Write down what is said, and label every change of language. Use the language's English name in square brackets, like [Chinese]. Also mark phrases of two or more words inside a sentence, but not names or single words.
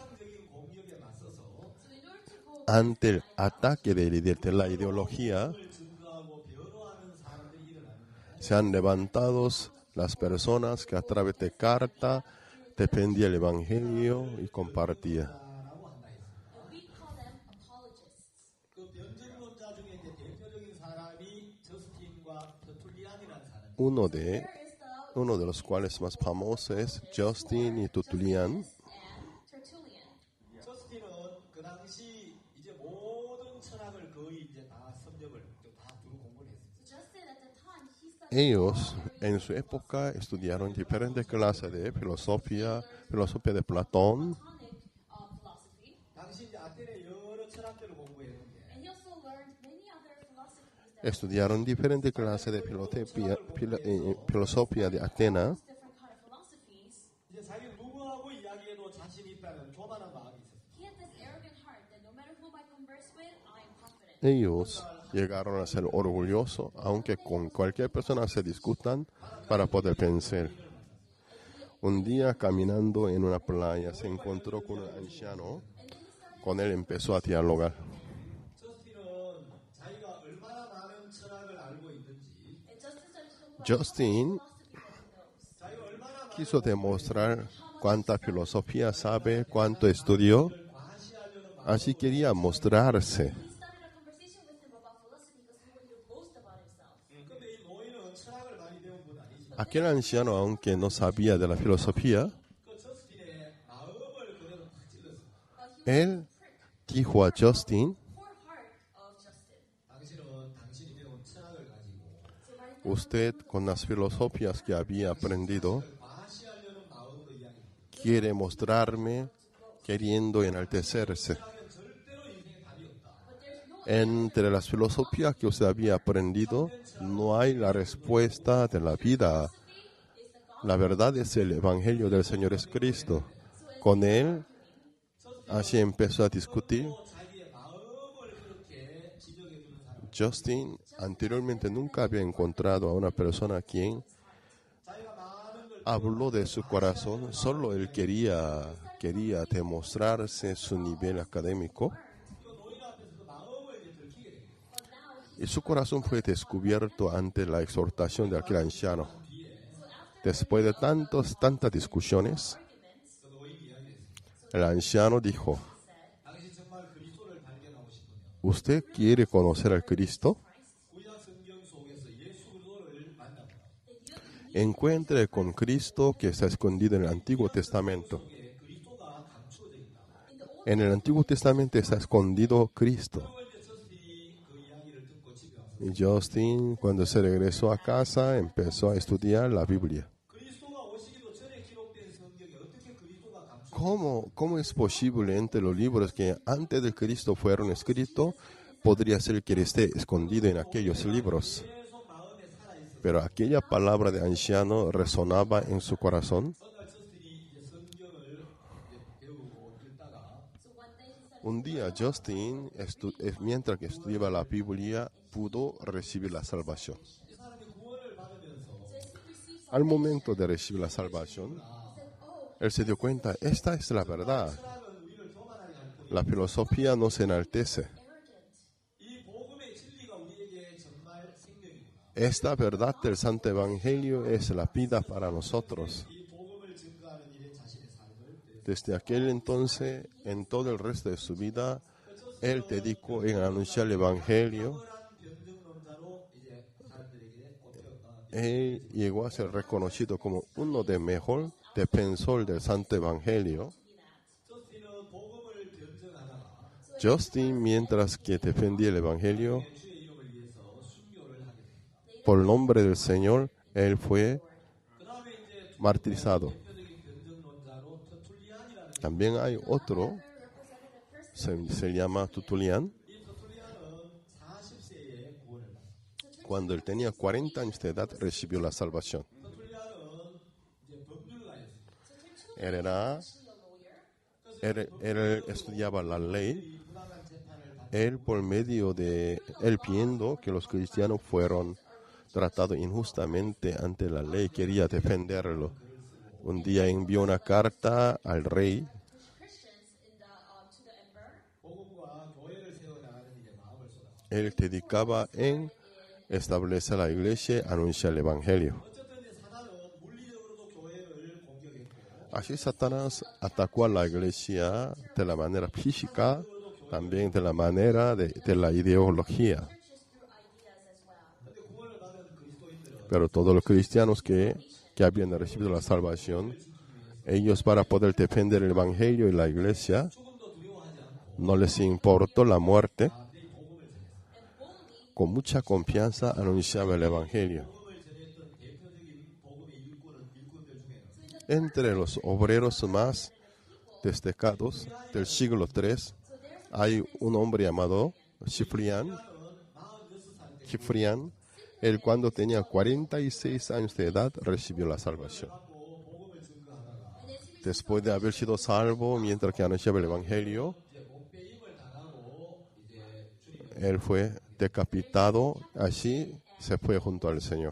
[Spanish] Ante el ataque de la ideología, se han levantado las personas que a través de carta defendían el Evangelio y compartían. [English] And we call them apologists. [Korean] 그 변증론자 중에 이제 대표적인 사람이 저스틴과 터툴리안이라는 사람. [Spanish] Uno de los cuales más famosos es Justin y Tertullian. [English] And Tertullian. [Korean] 저스틴은 그 당시 이제 모든 철학을 거의 이제 다 섭렵을 다 두루 공부를 했습니다. [English] So Justin, at the time, he studied [Spanish] Ellos en su época estudiaron diferentes clases de filosofía de Platón, [English] Platonic philosophy, [Korean] 당시 이제 아테네 여러 철학들을 공부했는데 [English] and he also learned many other philosophies that [Spanish] estudiaron diferentes clases de filosofía de Atenas. [English] different kind of philosophies. [Korean] 이제 자기 누구하고 이야기해도 자신 있다는 교만한 마음이 있었어요. [English] He had this arrogant heart that no matter whom I converse with, I am confident. [Spanish] Ellos llegaron a ser orgullosos, aunque con cualquier persona se discutan para poder vencer. Un día caminando en una playa se encontró con un anciano. Con él empezó a dialogar. [Korean] 저스틴은 자기가 얼마나 많은 철학을 알고 있는지 [English] And Justin started to talk about Justin philosophy that he knows. [Korean] 자기가 얼마나 많은 [Spanish] quiso demostrar cuánta filosofía sabe, cuánto estudió. Así quería mostrarse. [English] He started a conversation with him about philosophy because he wanted to boast about himself. [Korean] 근데 이 노인은 철학을 많이 배운 분 아니지만 [Spanish] Aquel anciano, aunque no sabía de la filosofía, [Korean] 그 저스틴의 마음을 그대로 탁 찔렀어요. [Spanish] él dijo a Justin, [English] Poor heart of Justin. [Korean] 당신은 당신이 배운 철학을 가지고 [English] So right now, [Spanish] usted con las filosofías que había aprendido, [Korean] 과시하려는 마음으로 이야기합니다. [Spanish] quiere mostrarme queriendo enaltecerse. [Korean] 철학은 절대로 인생에 답이 없다. [English] but there's no [Spanish] Entre las filosofías que usted había aprendido, no hay la respuesta de la vida. La verdad es el Evangelio del Señor Jesucristo. Con él, así empezó a discutir. [Korean] 자기의 마음을 그렇게 지적해주는 사람. [Spanish] Justin anteriormente nunca había encontrado a una persona quien [Korean] 자기가 많은 걸 [Spanish] habló de su corazón. Solo él quería demostrarse su nivel académico. [Korean] 노인 앞에서 그 마음을 이제 들키게 돼요. [Spanish] Y su corazón fue descubierto ante la exhortación de aquel anciano. Después de tantas discusiones, el anciano dijo, [Korean] 당신 정말 그리스도를 발견하고 싶으면 [Spanish] ¿usted quiere conocer al Cristo? [Korean] 구약 성경 속에서 예수 그리스도를 만나보라. [Spanish] Encuentre con Cristo que está escondido en el Antiguo Testamento. [Korean] 속에 그리스도가 감추어져 있다. [Spanish] En el Antiguo Testamento está escondido Cristo. [Korean] 그걸 이제 저스틴이 그 이야기를 듣고 집에 와서 [Spanish] Y Justin, cuando se regresó a casa, empezó a estudiar la Biblia. [Korean] 그리스도가 오시기도 전에 기록된 성경에 어떻게 그리스도가 감추어져 [Spanish] ¿Cómo es posible entre los libros que antes de Cristo fueron escritos, podría ser que esté escondido en aquellos libros? [Korean] 계속 마음에 살아있어. [Spanish] Pero aquella palabra de anciano resonaba en su corazón. [Korean] 어느 날 저스틴이 이제 성경을 이제 배우고 읽다가 [Spanish] Un día Justin, mientras que estudiaba la Biblia, pudo recibir la salvación. [Korean] 이 사람이 구원을 받으면서 [Spanish] Al momento de recibir la salvación, él se dio cuenta, esta es la verdad. [Korean] 사람은 우리를 교만하게 할 뿐이야. [Spanish] La filosofía no se enaltece. [Korean] 이 복음의 진리가 우리에게 정말 생명이구나. [Spanish] Esta verdad del Santo Evangelio es la vida para nosotros. [Korean] 이 복음을 증거하는 일에 자신의 삶을 [Spanish] Desde aquel entonces, en todo el resto de su vida, él dedicó en anunciar el Evangelio. [Korean] 탁월한 변증론자로 이제 사람들에게 꼽혔다. [Spanish] Él llegó a ser reconocido como uno de mejor defensor del Santo Evangelio. [Korean] 저스틴은 복음을 변증하다가 [Spanish] Justin, mientras que defendía el Evangelio, [Korean] 주의 이름을 위해서 순교를 하게 됩니다. [Spanish] por el nombre del Señor, él fue [Korean] 그 다음에 이제 [Spanish] martirizado. [Korean] 대표적인 변증론자로 터툴리안이라는 [Spanish] También hay otro, se llama Tertullian. [Korean] 이 터툴리안은 40세에 구원을 받았습니다. [Spanish] Cuando él tenía 40 años de edad, recibió la salvación. [Korean] 터툴리안은 이제 법률가였습니다. [Spanish] Él estudiaba la ley. [Korean] 부당한 재판을 받 [Spanish] Él, por medio de él viendo que los cristianos fueron tratados injustamente ante la ley, quería defenderlo. Un día envió una carta al rey. [Korean] 복음과 교회를 세워나가는 일에 마음을 쏟았습니다. [Spanish] Él dedicaba en establecer la iglesia, anunciar el evangelio. [Korean] 어쨌든 이제 사단은 물리적으로도 교회를 공격했고 [Spanish] Así Satanás atacó a la iglesia de la manera física, también de la manera de la ideología. [Korean] 근데 구원을 받은 그리스도인들은 [Spanish] Pero todos los cristianos que habían recibido la salvación, ellos para poder defender el evangelio y la iglesia, [Korean] 조금도 두려워하지 않고 [Spanish] no les importó la muerte, [Korean] 이 복음을 전했습니다. [Spanish] con mucha confianza anunciaba el evangelio. [Korean] 복음을 전했던 대표적인 복음의 일꾼들 중에는 [Spanish] Entre los obreros más destacados del siglo III, hay un hombre llamado Cifrián. Cifrián, él cuando tenía 46 años de edad recibió la salvación. Después de haber sido salvo mientras que anunciaba el evangelio, él fue decapitado, así se fue junto al Señor.